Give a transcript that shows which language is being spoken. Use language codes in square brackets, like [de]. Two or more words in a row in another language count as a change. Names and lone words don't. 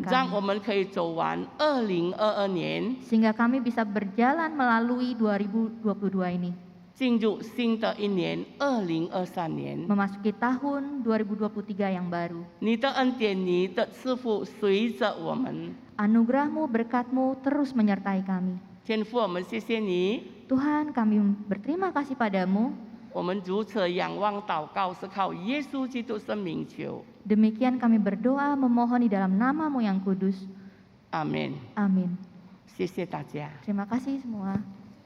[zh] 让 [id] kami. [zh] 我们可以走完2022年， [id] Sehingga kami bisa berjalan melalui 2022 ini. [zh] 进入新的一年2023年。 [id] Memasuki tahun 2023 yang baru. [zh] 你的恩典、你的赐福随着我们。 [id] Anugerahmu, berkatmu terus menyertai kami. [zh] 天父，我们谢谢你， [id] Tuhan, kami berterima kasih padamu. [zh] 我们如此仰望祷告，是靠耶稣基督生命求。 [id] Demikian kami berdoa memohon di dalam namamu yang kudus. [zh] 阿门。 [id] Amin. [zh] 谢谢大家。 [id] Terima kasih semua.